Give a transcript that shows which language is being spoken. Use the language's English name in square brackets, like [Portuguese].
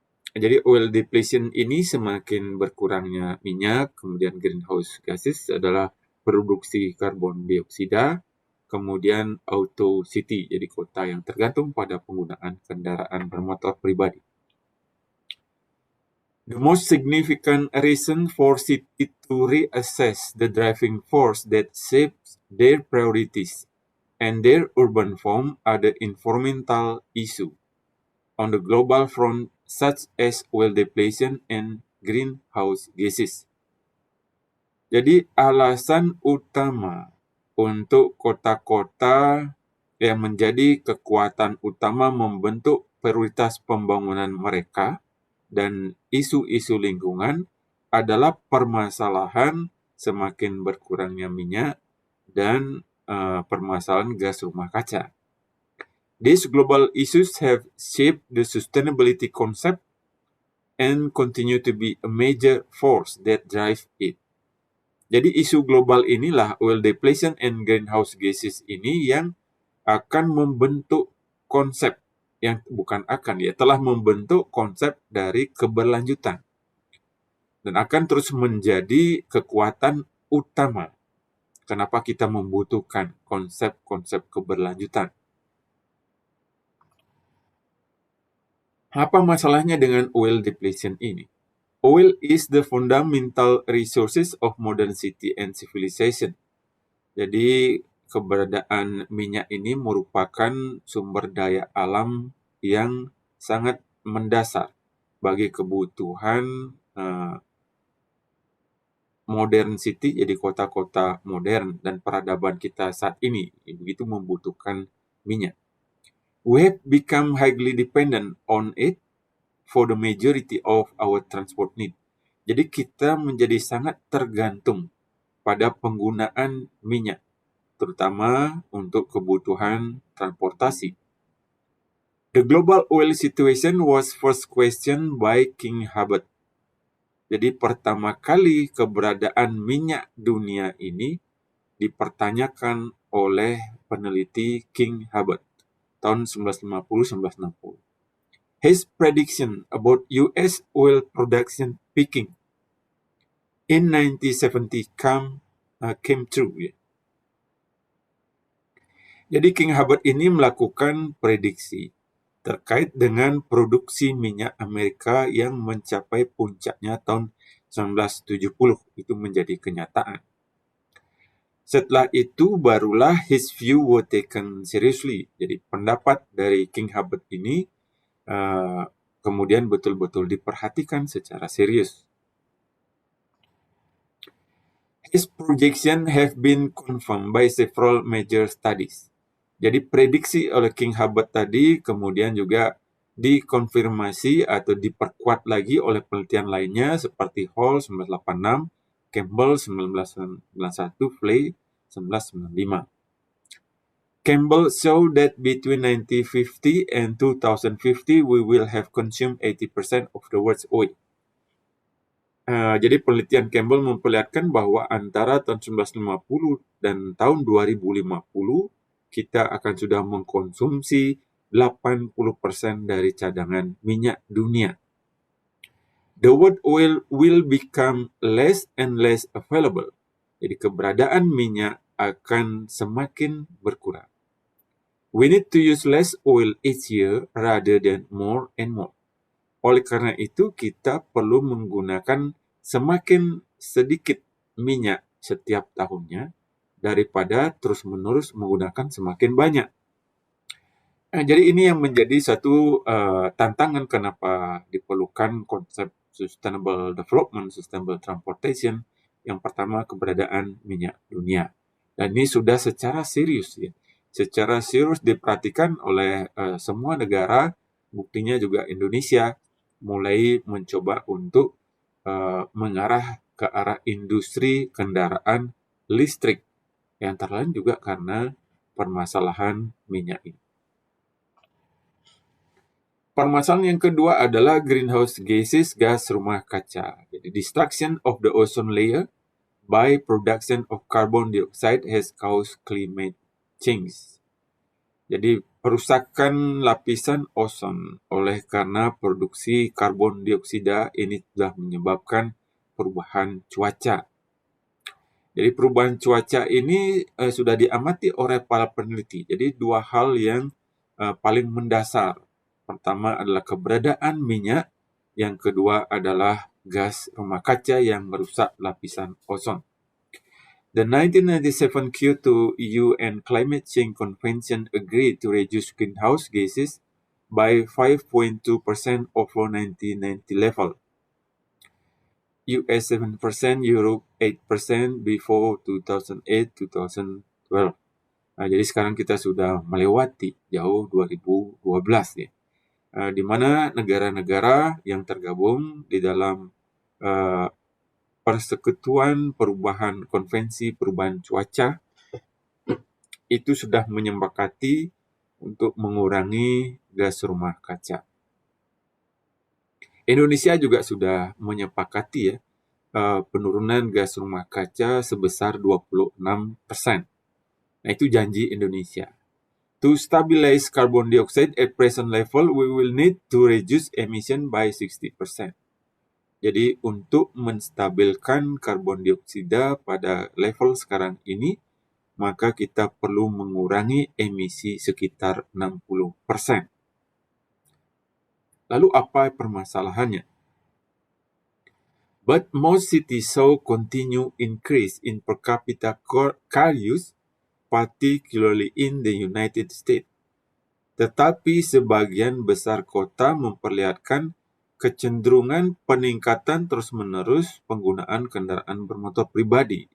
[Indonesian] Jadi oil depletion ini semakin berkurangnya minyak, kemudian greenhouse gases adalah produksi karbon dioksida, kemudian auto city, jadi kota yang tergantung pada penggunaan kendaraan bermotor pribadi. [English] The most significant reason for city to reassess the driving force that shapes their priorities and their urban form are the environmental issue on the global front such as oil depletion and greenhouse gases. [Indonesian] Jadi alasan utama untuk kota-kota yang menjadi kekuatan utama membentuk prioritas pembangunan mereka dan isu-isu lingkungan adalah permasalahan semakin berkurangnya minyak dan permasalahan gas rumah kaca. [English] These global issues have shaped the sustainability concept and continue to be a major force that drive it. [Indonesian] Jadi isu global inilah [English] oil depletion and greenhouse gases [Indonesian] ini yang akan membentuk konsep yang bukan akan ya telah membentuk konsep dari keberlanjutan dan akan terus menjadi kekuatan utama. Kenapa kita membutuhkan konsep-konsep keberlanjutan? Apa masalahnya dengan oil depletion ini? [English] Oil is the fundamental resources of modern city and civilization. [Indonesian] Jadi keberadaan minyak ini merupakan sumber daya alam yang sangat mendasar bagi kebutuhan [English] modern city, [Indonesian] jadi kota-kota modern dan peradaban kita saat ini begitu membutuhkan minyak. [English] We have become highly dependent on it for the majority of our transport need. [Indonesian] Jadi kita menjadi sangat tergantung pada penggunaan minyak, terutama untuk kebutuhan transportasi. [English] The global oil situation was first questioned by King Hubbard. [Indonesian] Jadi pertama kali keberadaan minyak dunia ini dipertanyakan oleh peneliti King Hubbard tahun 1950-1960. [English] His prediction about US oil production peaking in 1970 came true. [Indonesian] Jadi King Hubbard ini melakukan prediksi terkait dengan produksi minyak Amerika yang mencapai puncaknya tahun 1970. Itu menjadi kenyataan. Setelah itu barulah [English] his view were taken seriously. [Indonesian] Jadi pendapat dari King Hubbard ini kemudian betul-betul diperhatikan secara serius. [English] His projection have been confirmed by several major studies. [Indonesian] Jadi prediksi oleh King Hubbard tadi kemudian juga dikonfirmasi atau diperkuat lagi oleh penelitian lainnya seperti Hall 1986, Campbell 1991, Flay 1995. [English] Campbell showed that between 1950 and 2050 we will have consumed 80% of the world's oil. [Indonesian] Jadi penelitian Campbell memperlihatkan bahwa antara tahun 1950 dan tahun 2050 kita akan sudah mengkonsumsi 80% dari cadangan minyak dunia. [English] The world oil will become less and less available. [Indonesian] Jadi keberadaan minyak akan semakin berkurang. We need to use less oil each year rather than more and more. Oleh karena itu kita perlu menggunakan semakin sedikit minyak setiap tahunnya daripada terus-menerus menggunakan semakin banyak. Jadi ini yang menjadi satu tantangan kenapa diperlukan konsep sustainable development, sustainable transportation. Yang pertama keberadaan minyak dunia. Dan ini sudah secara serius ya. Secara serius diperhatikan oleh semua negara, buktinya juga Indonesia mulai mencoba untuk mengarah ke arah industri kendaraan listrik. Yang antara lain juga karena permasalahan minyak ini. Permasalahan yang kedua adalah greenhouse gases, gas rumah kaca. [English] Jadi destruction of the ozone layer by production of carbon dioxide has caused climate change. [Indonesian] Jadi perusakan lapisan ozon oleh karena produksi karbon dioksida ini telah menyebabkan perubahan cuaca. Jadi perubahan cuaca ini sudah diamati oleh para peneliti. Jadi dua hal yang paling mendasar. Pertama adalah keberadaan minyak, yang kedua adalah gas rumah kaca yang merusak lapisan ozon. [English] The 1997 Kyoto UN Climate Change Convention agreed to reduce greenhouse gases by 5.2% over 1990 level. US 7%, Europe 8% before 2008-2012. [Indonesian] Nah, jadi sekarang kita sudah melewati jauh 2012 ya. Di mana negara-negara yang tergabung di dalam Persekutuan Perubahan Konvensi Perubahan Cuaca itu sudah menyepakati untuk mengurangi gas rumah kaca. Indonesia juga sudah menyepakati ya penurunan gas rumah kaca sebesar 26%. Nah, itu janji Indonesia. [English] To stabilize carbon dioxide at present level, we will need to reduce emission by 60%. [Indonesian] Jadi, untuk menstabilkan karbon dioksida pada level sekarang ini, maka kita perlu mengurangi emisi sekitar 60%. Lalu apa permasalahannya? [English] But most cities saw continue increase in per capita car use, particularly in the United States. [Indonesian] Tetapi sebagian besar kota memperlihatkan kecenderungan peningkatan terus-menerus penggunaan kendaraan bermotor pribadi.